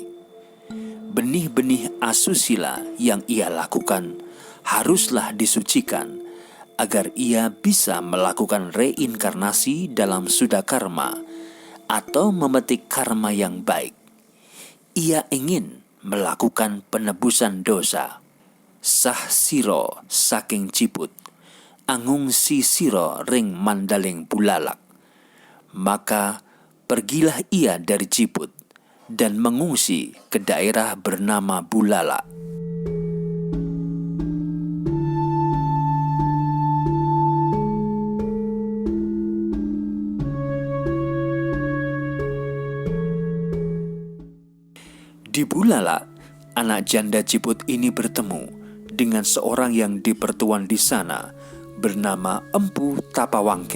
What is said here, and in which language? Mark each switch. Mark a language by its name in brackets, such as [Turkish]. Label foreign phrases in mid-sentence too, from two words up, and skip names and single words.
[Indonesian] Benih-benih asusila yang ia lakukan haruslah disucikan agar ia bisa melakukan reinkarnasi dalam Sudha karma atau memetik karma yang baik. Ia ingin melakukan penebusan dosa. [Kawi] Sah siro saking Ciput, angung si siro ring mandaling bulalak. [Indonesian] Maka pergilah ia dari Ciput dan mengungsi ke daerah bernama Bulalak. Di Bulalak, anak janda Ciput ini bertemu dengan seorang yang dipertuan di sana bernama Empu Tapawangkeng.